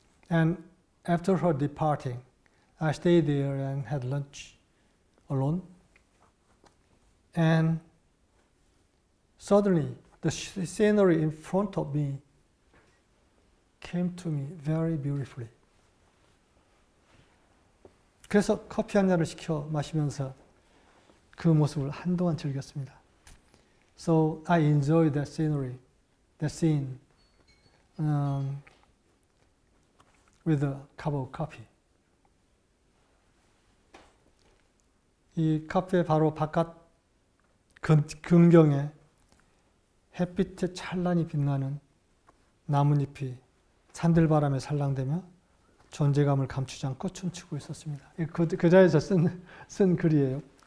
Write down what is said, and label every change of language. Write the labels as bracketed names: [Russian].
[English] And after her departing, I stayed there and had lunch alone. And suddenly, the scenery in front of me came to me very beautifully. [Korean] 그래서 커피 한 잔을 시켜 마시면서 그 모습을 한동안 즐겼습니다. [English] So I enjoyed that scenery, that scene, with a cup of coffee. [Korean] 이 카페 바로 바깥 근경에 햇빛에 찬란히 빛나는 나뭇잎이 산들바람에 살랑대며 존재감을 감추지 않고 춤추고 있었습니다. 그 자리에서 쓴 글이에요.